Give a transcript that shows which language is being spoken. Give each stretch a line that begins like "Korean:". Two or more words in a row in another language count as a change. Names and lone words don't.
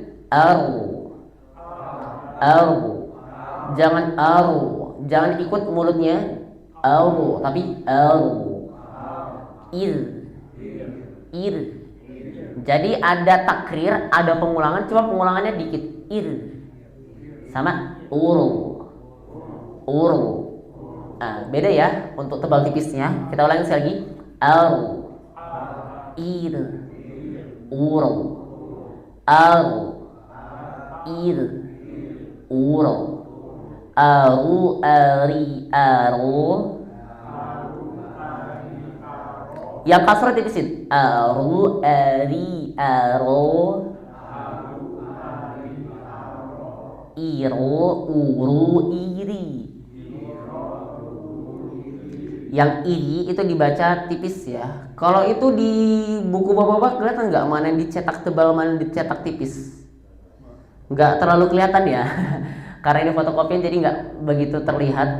Indonesian: Jangan ikut mulutnya tapi ir. Jadi ada takrir, ada pengulangan, cuma pengulangannya dikit.
Arabic: Ir sama uru.
Indonesian: Beda ya untuk tebal tipisnya. Kita ulangi sekali lagi.
Arabic: Ir uru. Ir uru.
Indonesian: Ari. Yang kasrah tipisin.
Arabic: Ari. Iro. Uru. Iri.
Indonesian: Yang iri itu dibaca tipis ya. Kalau itu di buku bapak-bapak kelihatan nggak mana yang dicetak tebal, mana yang dicetak tipis? Nggak terlalu kelihatan ya. Karena ini fotokopian jadi nggak begitu terlihat.